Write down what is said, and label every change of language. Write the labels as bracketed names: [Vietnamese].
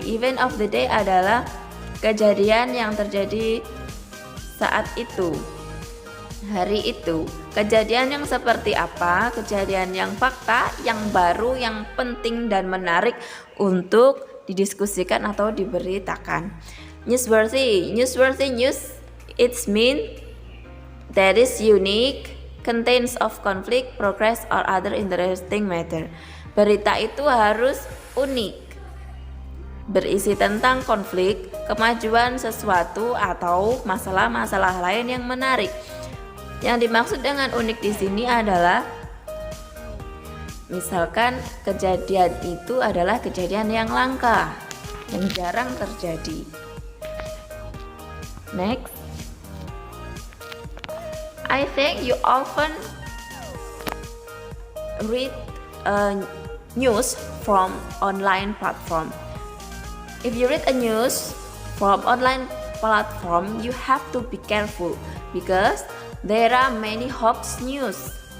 [English] Event of the day [Indonesian] adalah kejadian yang terjadi saat itu, hari itu. Kejadian yang seperti apa? Kejadian yang fakta, yang baru, yang penting dan menarik untuk didiskusikan atau diberitakan. [English] Newsworthy. Newsworthy news, it's mean that is unique, contains of conflict, progress, or other interesting matter. [Indonesian] Berita itu harus unik, berisi tentang konflik, kemajuan sesuatu, atau masalah-masalah lain yang menarik. Yang dimaksud dengan unik di sini adalah misalkan kejadian itu adalah kejadian yang langka, yang jarang terjadi. [English] Next, I think you often read news from online platform. If you read a news from online platform, you have to be careful because there are many hoax news.